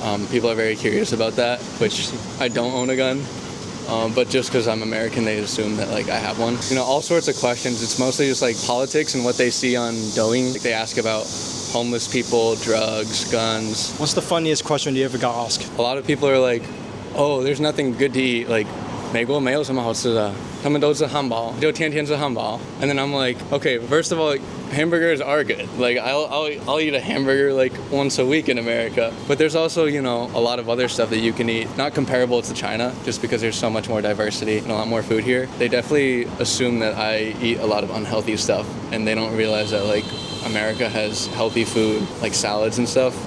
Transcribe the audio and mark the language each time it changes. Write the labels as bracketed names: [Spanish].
[English] People are very curious about that, which I don't own a gun. But just because I'm American, they assume that like I have one. All sorts of questions. It's mostly just like politics and what they see on Douyin. Like, they ask about homeless people, drugs, guns. What's the funniest question you ever got asked? A lot of people are like, oh, there's nothing good to eat. [Chinese] Like, 美国没有什么好吃的，他们都吃汉堡，就天天吃汉堡。 [English] And then I'm like, okay, first of all, hamburgers are good. Like, I'll eat a hamburger like once a week in America. But there's also, a lot of other stuff that you can eat, not comparable to China, just because there's so much more diversity and a lot more food here. They definitely assume that I eat a lot of unhealthy stuff, and they don't realize that like America has healthy food, like salads and stuff.